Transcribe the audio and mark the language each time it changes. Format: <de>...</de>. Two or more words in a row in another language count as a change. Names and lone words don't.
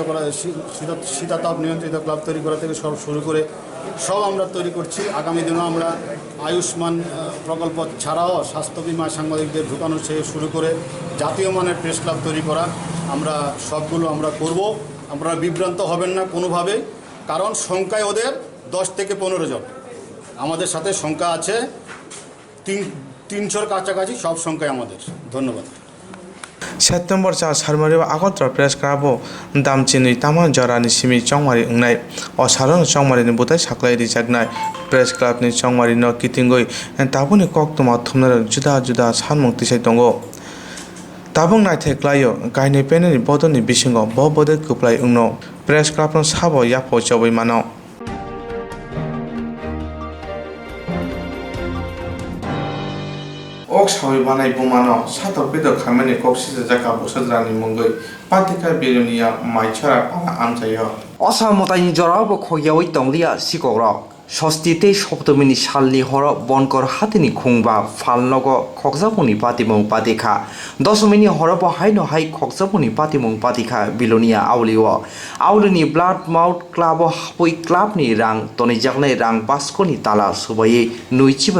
<bn>করা শীতাতাপ নিয়ন্ত্রিত ক্লাব তৈরি করা থেকে সব শুরু করে সব আমরা তৈরি করছি আগামী দিনেও আমরা আয়ুষ্মান প্রকল্প ছাড়াও স্বাস্থ্য বিমা সাংবাদিকদের ঢুকানো থেকে শুরু করে জাতীয় মানের প্রেস ক্লাব তৈরি করা আমরা সবগুলো আমরা করব আপনারা বিভ্রান্ত হবেন না কোনোভাবে কারণ সংখ্যায় ওদের 10 থেকে 15 জন আমাদের সাথে সংখ্যা আছে 300-র কাছাকাছি সব সংখ্যায় আমাদের ধন্যবাদ</bn> <trp>September 4 Harmari wa Agotra Press Club o damchini taman jarani simi Chongmari ungnai o saron Chongmari ni butai saklai rijaknai Press Club ni Chongmari no kitingoi tabuni KOKTWMA thumna juda juda sanmung tisai tongo tabung nai theklaio kaini peneni bodoni bisingo bo bode kuplai ungno Press Club no sabo yapo choboi mano Ok sawi banai bumano sato bedo khameni koksisa jaka bosadrani mongoi patika bilonia maichara pala amchayo অসামতাইনি জরাবো খয়াওই তংলিয়া সিকরক ষষ্ঠীতে সপ্তমীনি সালনি হর বনকর হাতিনি খুংবা ফালনগ খকজাপুনি পাতিমং পাতিখা দশমিনি হরব হাইনো হাই খকজাপুনি পাতিমং পাতিখা বিলোনিয়া আউলিনি ব্লাড মাউথ ক্লাব হাপই ক্লাবনি রাং তনিজাকনাই রাং বাসকনি তালা সুবাই নুইচিবা</trp>